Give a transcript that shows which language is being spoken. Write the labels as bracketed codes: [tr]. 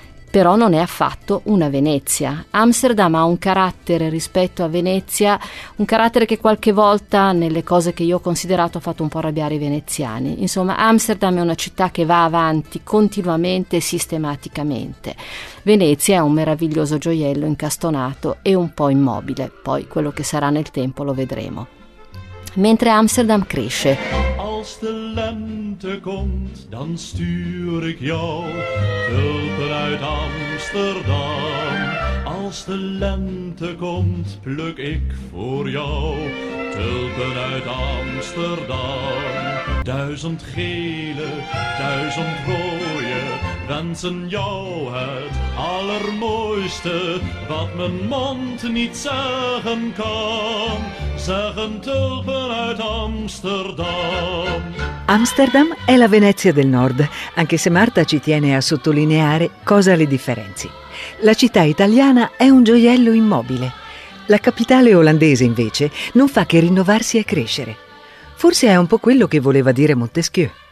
[it] Però non è affatto una Venezia. Amsterdam ha un carattere rispetto a Venezia, un carattere che qualche volta nelle cose che io ho considerato ha fatto un po' arrabbiare i veneziani. Insomma, Amsterdam è una città che va avanti continuamente e sistematicamente. Venezia è un meraviglioso gioiello incastonato e un po' immobile. Poi quello che sarà nel tempo lo vedremo. Mentre Amsterdam cresce. [nl] Als de lente komt, dan stuur ik jou tulpen uit Amsterdam. Als de lente komt, pluk ik voor jou tulpen uit Amsterdam. 1000 gele, 1000 rode wensen jou het allermooiste wat mijn mond niet zeggen kan. Zeggen tulpen uit Amsterdam. [it] Amsterdam è la Venezia del Nord, anche se Marta ci tiene a sottolineare cosa le differenzi. La città italiana è un gioiello immobile. La capitale olandese, invece, non fa che rinnovarsi e crescere. Forse è un po' quello che voleva dire Montesquieu.